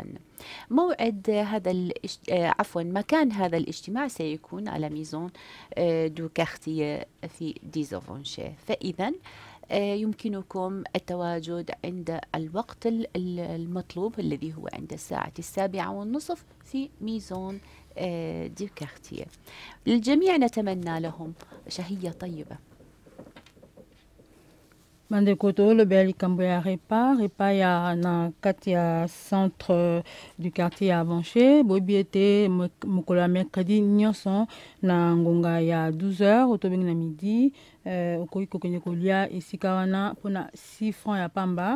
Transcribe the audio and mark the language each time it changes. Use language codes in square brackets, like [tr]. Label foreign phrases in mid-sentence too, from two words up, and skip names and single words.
[ar] موعد هذا مكان هذا الاجتماع سيكون على ميزون دو كارتيه في ديزوفونشي. فإذا يمكنكم التواجد عند الوقت المطلوب الذي هو عند الساعة 7:30 في ميزون دي كارتيه. للجميع نتمنى لهم شهية طيبة. [ln] Bandeko tolobe likambo ya repa ya na kati ya [fr] centre du quartier [ln] ya Avanché boyebi ete mokolo ya mercredi nyonso na ngonga ya 12h otobengi na midi okoki kokende kolia esika wana mpona 6 francs ya pamba.